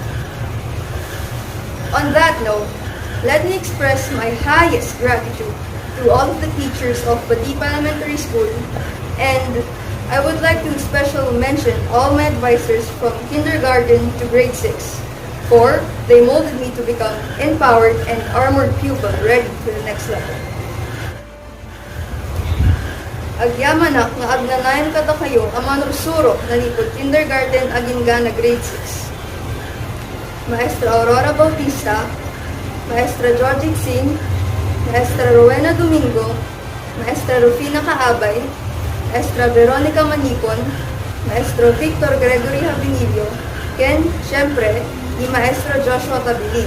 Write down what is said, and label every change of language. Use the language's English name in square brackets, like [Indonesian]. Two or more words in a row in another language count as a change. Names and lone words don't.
[English] On that note, let me express my highest gratitude to all of the teachers of Badipa Elementary School, and I would like to special mention all my advisors from kindergarten to grade 6, for they molded me to become empowered and armored pupil ready for the next level. [Iloko] Agyamanak nga agnanayan kada kayo ang manursurok na lipod kindergarten agingga na grade 6. Maestra Aurora Bautista, Maestra Georgie Singh, Maestra Rowena Domingo, Maestra Rufina Kaabay, Maestra Veronica Manicon, Maestro Victor Gregory Habinilio, ken, syempre, ni Maestro Joshua Tabilin.